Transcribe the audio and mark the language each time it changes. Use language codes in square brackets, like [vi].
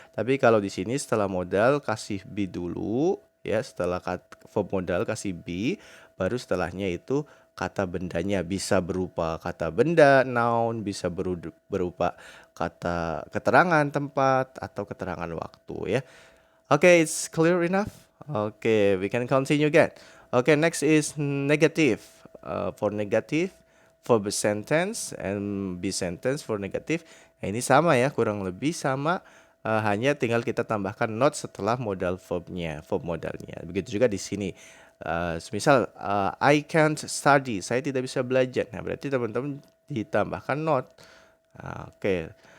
[id] Tapi kalau di sini setelah modal kasih be dulu ya, setelah verb modal kasih be, baru setelahnya itu kata bendanya bisa berupa kata benda noun, bisa berupa kata keterangan tempat atau keterangan waktu ya. [en] Okay, it's clear enough. Okay, we can continue again. Okay, next is negative. For negative, verb sentence and be sentence for negative. [id] Nah, ini sama ya, kurang lebih sama. Hanya tinggal kita tambahkan not setelah modal verbnya, verb modalnya. Begitu juga di sini. Misal [en] I can't study, [id] saya tidak bisa belajar. Nah, berarti teman-teman ditambahkan not. Oke.